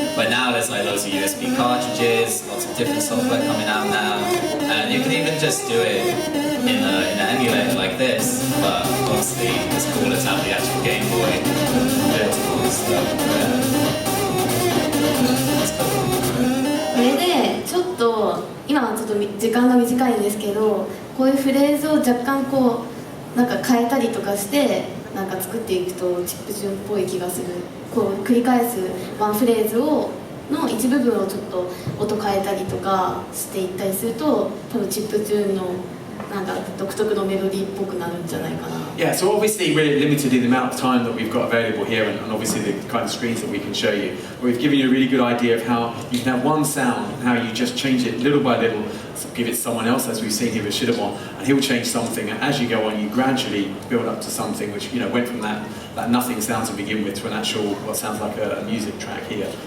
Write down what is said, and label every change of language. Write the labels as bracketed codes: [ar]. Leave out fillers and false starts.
[en] But now there's like loads of USB cartridges, lots of different software coming out now, and you can even just do it in an emulator like this. But obviously it's cooler to have the actual Game Boy portable and stuff. [ja] これでちょっと今はちょっと時間が短いんですけど、こういうフレーズを若干こうなんか変えたりとかしてなんか作っていくとチップチューンっぽい気がする。こう繰り返すワンフレーズをの一部分をちょっと音変えたりとかしていったりすると、多分チップチューンのなんか独特のメロディーっぽくなるんじゃないかな。 [en] Yeah, so obviously we're limited in the amount of time that we've got available here, and obviously the kind of screens that we can show you. We've given you a really good idea of how you can have one sound and how you just change it little by little, give it to someone else, as we've seen here with Shirobon, and he'll change something, and as you go on you gradually build up to something which, you know, went from that nothing sound to begin with to an actual, what sounds like a music track here.